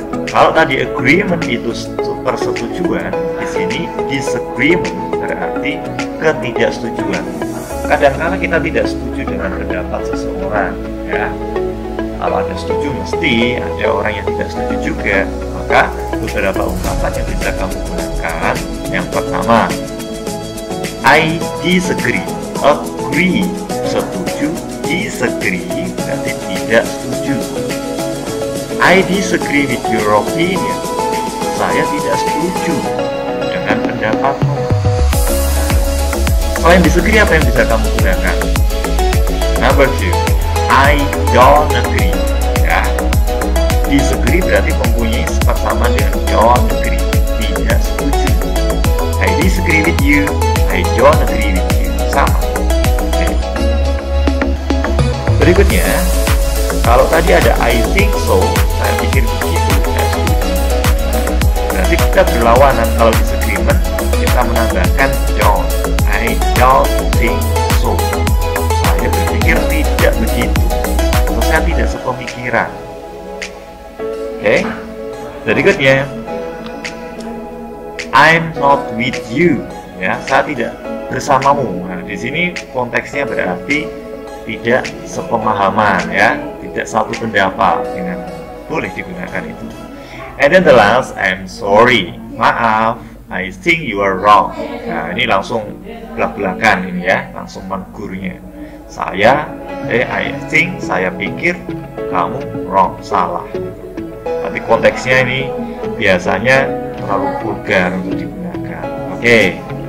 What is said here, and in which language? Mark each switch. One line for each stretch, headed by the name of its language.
Indonesian: Kalau tadi agreement itu persetujuan, di sini disagreement berarti ketidaksetujuan. Kadang-kadang kita tidak setuju dengan pendapat seseorang, ya. Kalau ada setuju, mesti ada orang yang tidak setuju juga. Maka beberapa ungkapan yang bisa kamu gunakan. Yang pertama,
English: I disagree.
Indonesian: Agree, setuju. Disagree berarti tidak setuju.
English: I disagree with your opinion.
Indonesian: Saya tidak setuju dengan pendapatmu. Selain disagree, apa yang bisa kamu gunakan?
English: Number 2, I don't agree.
Indonesian: Ya, disagree berarti mempunyai sifat sama dengan
English: don't agree,
Indonesian: tidak setuju.
English: I disagree with you. I don't agree with you.
Indonesian: Sama.
English: Okay.
Indonesian: Berikutnya, kalau tadi ada
English: I think so,
Indonesian: saya pikir begitu, saya setuju. Berarti Ketika kita berlawanan, kalau disagreement kita menambahkan don't.
English: I don't think so.
Indonesian: Saya berpikir tidak begitu. Atau saya tidak sepemikiran. Oke, berikutnya
English: I'm not with you.
Indonesian: Ya, saya tidak bersamamu. Nah, di sini konteksnya berarti tidak sepemahaman, ya, tidak satu pendapat dengan. Boleh digunakan itu.
English: And then the last, I'm sorry.
Indonesian: Maaf,
English: I think you are wrong.
Indonesian: Nah, ini langsung belak-belakan ini ya, langsung menegurnya.
English: I think,
Indonesian: saya pikir kamu wrong, salah. Tapi konteksnya ini biasanya terlalu vulgar untuk digunakan. Oke.